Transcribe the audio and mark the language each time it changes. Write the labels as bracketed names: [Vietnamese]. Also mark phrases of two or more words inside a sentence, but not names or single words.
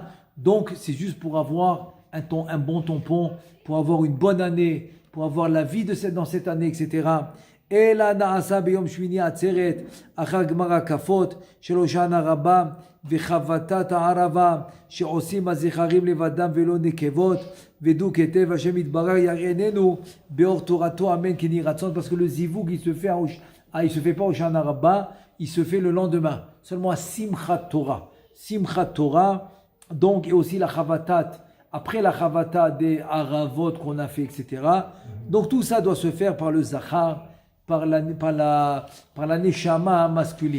[French] Donc c'est juste pour avoir un bon tampon, pour avoir une bonne année, pour avoir la vie dans cette année, etc. [Hebrew] אלא נעשה ביום שמיני עצרת אחר גמר הקפות של הושענא רבה וחבטת הערבה שעושים הזכרים לבדם ולא נקבות ודו כתב השם יתברך יראינו באור תורתו אמן כן יהי רצון. [French] Parce que le zivug il se fait pas au Hoshana Rabba, il se fait le lendemain seulement à Simchat Torah. Donc et aussi la chavatat après la chavata des haravot qu'on a fait, etc. Donc tout ça doit se faire par le zachar, par la neshama masculine.